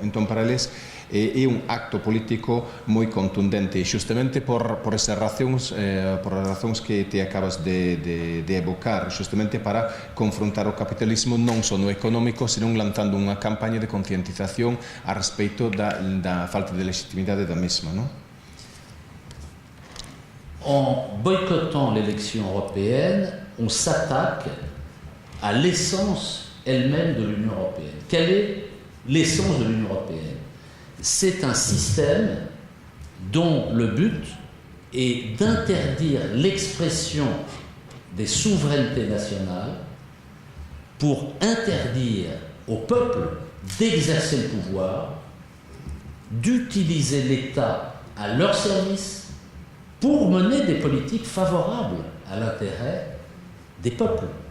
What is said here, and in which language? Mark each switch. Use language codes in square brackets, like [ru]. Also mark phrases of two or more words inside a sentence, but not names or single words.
[gl] Entón, para eles, é un acto político moi contundente, xustamente por esas razóns, por as razóns que te acabas de evocar, xustamente para confrontar o capitalismo non só no económico, senón lanzando unha campaña de conciencización a respeito da falta de legitimidade da mesma, non? [fr] En boycottant l'élection européenne, on s'attaque à l'essence elle-même de l'Union européenne. Quelle est l'essence de l'Union européenne? C'est un système dont le but est d'interdire l'expression des souverainetés nationales pour interdire au peuple d'exercer le pouvoir, d'utiliser l'État à leur service pour mener des politiques favorables à l'intérêt des peuples.